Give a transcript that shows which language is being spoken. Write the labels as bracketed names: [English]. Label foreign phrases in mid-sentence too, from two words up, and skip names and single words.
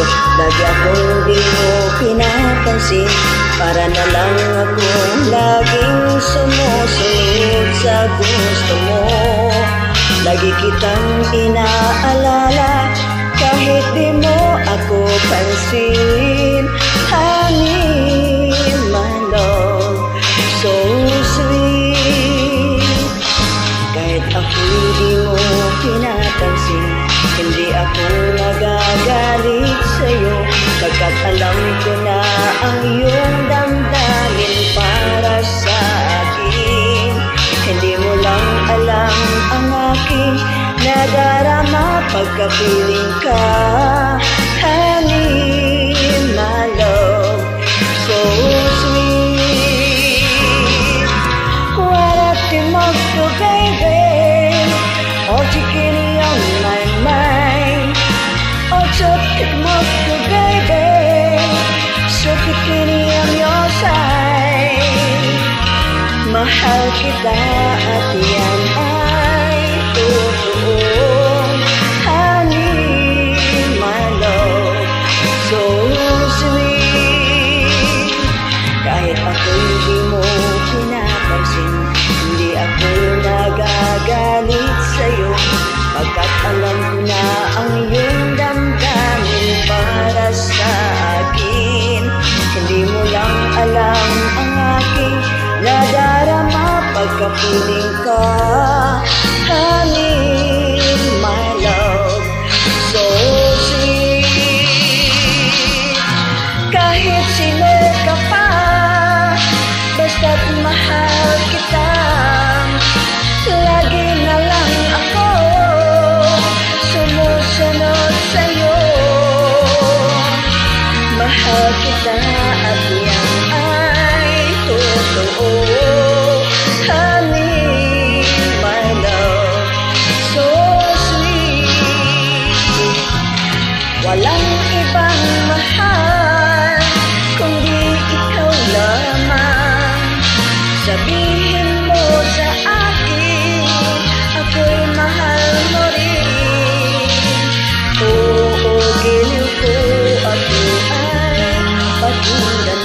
[Filipino] Lagi akong di mo pinapansin, para na lang akong laging sumusunod sa gusto mo. Lagi kitang inaalala, kahit di mo ako pansin. [English] Honey, my love, so sweet. [Filipino] Kahit ako'y di mo pinapansin, hindi ako nagagalit sa'yo, pagkat alam ko na ang iyong damdamin para sa akin. Hindi mo lang alam ang aking nadarama pagkapiling ka. [English] Honey, my love, so sweet. [Filipino] Warati mo ko, [English] baby, all chicken on my mind. Oh, [Filipino] chokit mo ko, [English] baby, so kikini on your side. [Filipino] Mahal kita at yan ay totoo. [English] Honey, my love, so sweet. [Filipino] Kahit ako'y di mo pinapansin, hindi ako nagagalit sa'yo, pagkat alam ko na ang iyong damdamin para sa akin. Hindi mo lang alam ang aking nadarama pagkapiling ka. [English] Honey, my love, so sweet. [Filipino] Kahit sino ka pa, basta't mahal kita, lagi na lang ako sumusunod sa'yo. Mahal kita at yan ay totoo. [English] Honey, my love, so sweet. [Filipino] Walang ibang mahal kundi ikaw lamang. Sabihin mo sa akin, ako'y mahal mo rin. Oo, giliw ko, ako ay patuloy.